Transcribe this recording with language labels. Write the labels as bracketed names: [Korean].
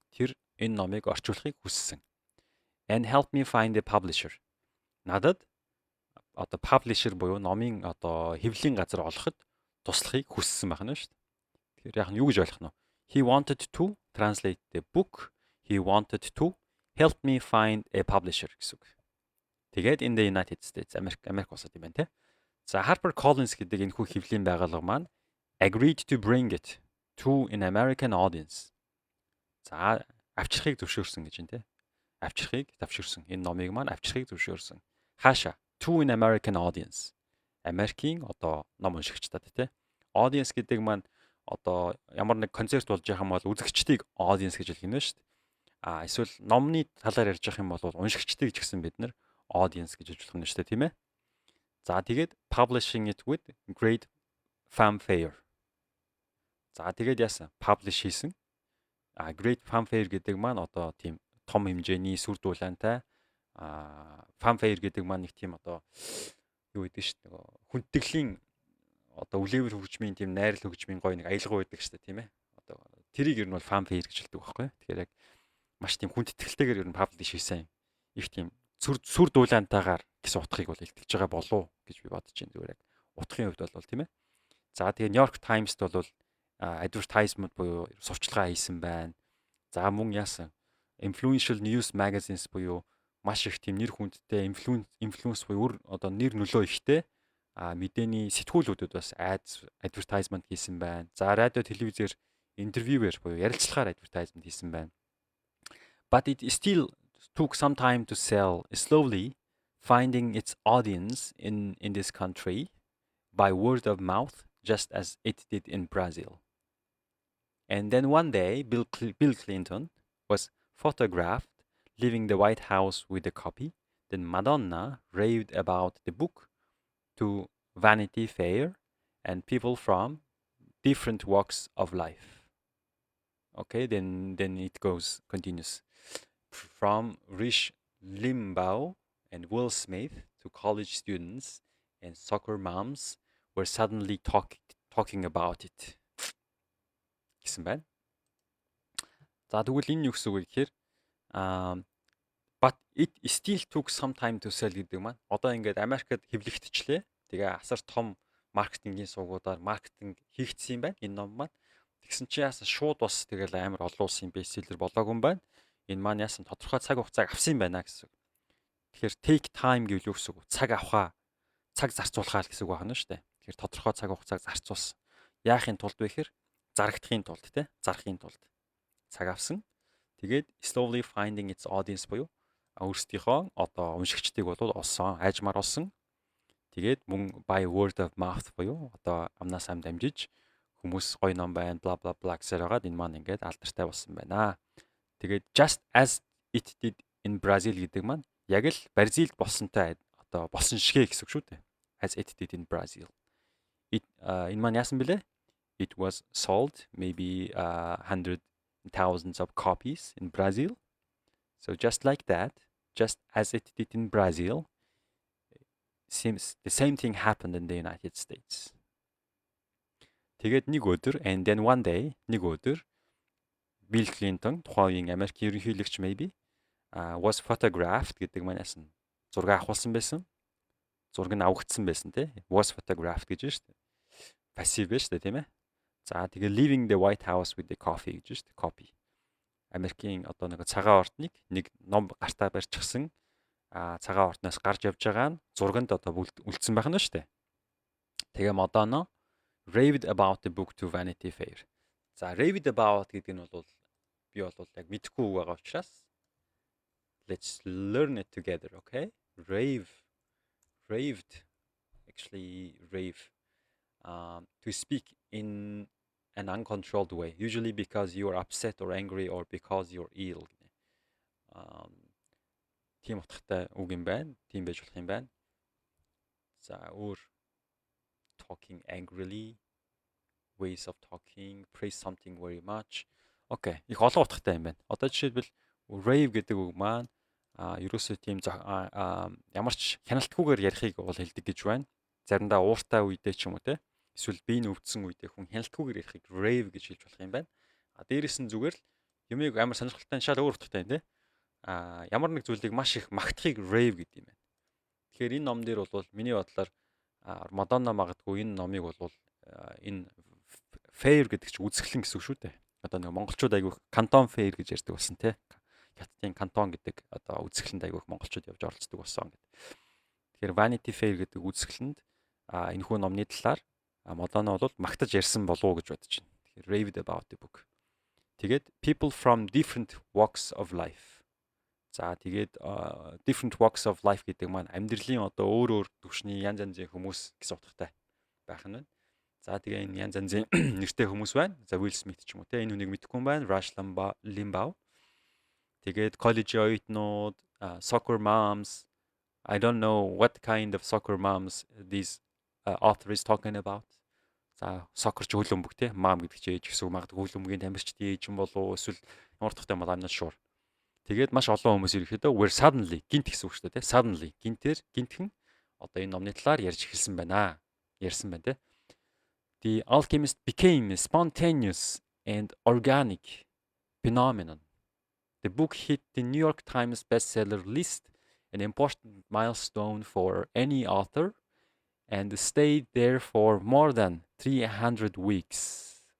[Mongolian] Тэр энэ номыг орчуулахыг хүссэн. [English] And help me find a publisher. [Mongolian] Надад одоо publisher буюу номын одоо хэвлэлийн газар олоход туслахыг хүссэн байна шүү дээ. Тэгэхээр яг нь юу гэж ойлгох нь вэ? [English] He wanted to translate the book. He wanted to help me find a publisher [Mongolian] гэсэн үг. Тэгээд [English] in the United States [Mongolian] Америк улсад юм байна те. За HarperCollins гэдэг энэ хүү хэвлэлийн байгууллага маань [English] agreed to bring it to an American audience. [Mongolian] За авчрахыг зөвшөөрсөн гэж байна те. Авчрахыг завширсан. Энэ номыг маань авчрахыг зөвшөөрсөн. Хаашаа? [English] To an American audience. [Mongolian] Америкийн одоо ном уншигчдад те. Audience гэдэг маань одоо ямар нэг концерт болж байгаа юм бол үзэгчдийг audience гэж хэлнэ шүү дээ. Эсвэл номны талаар ярьж байгаа юм бол уншигчдыг ч гэсэн бид нэр audience гэж хэлж болно шүү дээ, тийм ээ. За тэгээд [English] publishing it with great fanfare. [Mongolian] За тэгээд яасан? Publish хийсэн. Great fanfare гэдэг маань одоо тийм том хэмжээний сүр дулаантай fanfare гэдэг маань нэг тийм одоо юу гэдэг шүү дээ. Хүндтгэлийн одоо үлээвэр хөгжмийн тийм найрал хөгжмийн гоё нэг аялга байдаг шүү дээ, тийм ээ. Одоо тэрийг ер нь бол fanfare гэж хэлдэг байхгүй. Тэгэхээр яг маш тийм хүндэтгэлтэйгээр ер нь publish хийсэн их тийм сүр дулаантайгаар гэсэн утгыг бол илтгэж байгаа болов гэж би бодож байна. Зүгээр яг утгын хувьд бол тийм ээ. За тэгээ New York Times-д бол advertisement буюу сурчлагаа хийсэн байна. За мөн яасан influential news magazines буюу маш их тийм нэр хүндтэй influence буюу одоо нэр нөлөө ихтэй мэдээний сэтгүүлүүдүүд бас advertisement хийсэн байна. За радио телевизээр интервьюээр буюу ярилцлагаар advertisement хийсэн байна. [English] But it still took some time to sell, slowly finding its audience in this country by word of mouth, just as it did in Brazil. And then one day, Bill Clinton was photographed leaving the White House with a copy. Then Madonna raved about the book to Vanity Fair and people from different walks of life. Okay, then it continues. From Rich Limbaugh and Will Smith to college students and soccer moms were suddenly talking about it. [Mongolian] Гэсэн байна. За тэгвэл энэ юу гэсэн үг вэ гэхээр [English] but it still took some time to sell [Mongolian] гэдэг маань одоо ингээд Америкт хэвлэгдчихлээ. Тэгээ асар том маркетингийн сувгуудаар маркетинг хийгдсэн юм байна энэ ном маань. Тэгсэн чи яасан шууд бас тэгэл амар олон улсын бестселлер болоогүй юм байна. Энэ маань яасан тодорхой цаг хугацааг авсан юм байна гэсэн. Тэгэхээр take time гэвэл юу гэсэн үг? Цаг авахаа, цаг зарцуулахаа гэсэн үг байна шүү дээ. Тэгэхээр тодорхой цаг хугацааг зарцуулсан. Яахын тулд вэ гэхээр зарагдахын тулд те, зарахын тулд цаг авсан. Тэгээд [English] slowly finding its audience [Mongolian] буюу өөрсдийнхөө одоо уншигчдыг бол олсон, айжмаар олсон. Тэгээд мөн [English] by word of mouth [Mongolian] буюу одоо амнаас ам дамжиж хүмүүс гоё ном байна, bla bla bla гэсээр хагаад энэ маань ингээд алдартай болсон байна. Тэгээд [English] just as it did in Brazil [Mongolian] гэдэг маань яг л Бразилд болсонтой одоо болсон шигэ гэсэн үг шүү дээ. [English] As it did in Brazil. [Mongolian] Энэ маань яасан бэлээ? [English] It was sold maybe hundred thousands of copies in Brazil. So just like that, just as it did in Brazil, seems the same thing happened in the United States. [Mongolian] Тэгээд нэг өдөр [English] and then one day [Mongolian] нэг өдөр Bill Clinton тухайн Америкийн ерөнхийлөгч [English] maybe was photographed [Mongolian] гэдэг маань яасан зураг авахулсан байсан. Зураг нь авагдсан байсан те. [English] Was photographed [Mongolian] гэж байна шүү дээ. Passive байна шүү дээ тийм ээ. [English] За тэгээ leaving the White House with the coffee [Mongolian] гэж байна шүү дээ. [English] Copy. [Mongolian] Америкийн одоо нэг цагаан ордныг нэг ном гартаа барьчихсан цагаан ордноос гарч явж байгаа нь зурганд одоо үлдсэн байх нь шүү дээ. [English] Тэгээ Madonna raved about the book to Vanity Fair. [Mongolian] За raved about гэдэг нь бол би бол яг мэдэхгүй үг байгаа учраас [English] let's learn it together, okay? Raved actually rave to speak in an uncontrolled way, usually because you are upset or angry or because you're ill. [Mongolian] Тийм утгатай үг юм байна. Тийм байж болох юм байна. За өөр [English] talking angrily, ways of talking, praise something very much. [Mongolian] Okay, их олон утгатай юм байна. Одоо жишээлбэл rave гэдэг үг маань ерөөсөө тийм ямар ч хяналтгүйгээр ярихыг бол хэлдэг гэж байна. Заримдаа ууртай үедээ ч юм уу те. Эсвэл биеийн өвдсөн үедээ хүн хяналтгүйгээр ярихыг rave гэж хэлж болох юм байна. Дээрээс нь зүгээр л юмыг амар сонирхолтой шал өөр утгатай юм те. Ямар нэг зүйлийг маш их магтахыг rave гэдэг юм байна. Тэгэхээр энэ ном дээр бол миний бодлоор Madonna магадгүй энэ номыг бол энэ fair гэдэг чинь үзэсгэлэн гэсэн үг шүү дээ. Одоо нэг монголчууд айгүй кантон fair гэж ярьдаг болсон те. Хятадын кантон гэдэг одоо үзэсгэлэнд айгүй монголчууд явж оролцдог болсон гэдэг. Тэгэхээр Vanity Fair гэдэг үзэсгэлэнд энэхүү номны талаар Madonna бол магтаж ярьсан болов уу гэж бодож байна. [English] Тэгэхээр raved about the book. Тэгээд people from different walks of life. [Mongolian] За тэгээд [English] different walks of life [Mongolian] гэдэг маань амьдралын одоо өөр түвшний янз янзын хүмүүс гэсэн утгатай байх нь байна. За тэгээ энэ янз янзын нэртэй хүмүүс байна. За Will Smith ч юм уу те энэ хүнийг мэдэхгүй юм байна. Rush Limbaugh. Тэгээд college оюутнууд, soccer moms. [English] I don't know what kind of soccer moms these author is talking about. [Mongolian] За soccer ч хөлбөмбөг те mom гэдэг чинь ээж гэсэн үг магадгүй хөлбөмбөгийн тамирчдын ээж юм болов эсвэл ямар тухтай мал [English] I'm not sure. [Mongolian] Тэгээд маш олон хүмүүс ирэхэд [English] were suddenly [Mongolian] гинт гэсэн үг шүү дээ те. Suddenly гинтхэн одоо энэ номны талаар ярьж эхэлсэн байна. Ярьсан байна те. [English] The Alchemist became a spontaneous and organic phenomenon. The book hit the New York Times bestseller list, an important milestone for any author, and stayed there for more than 300 weeks.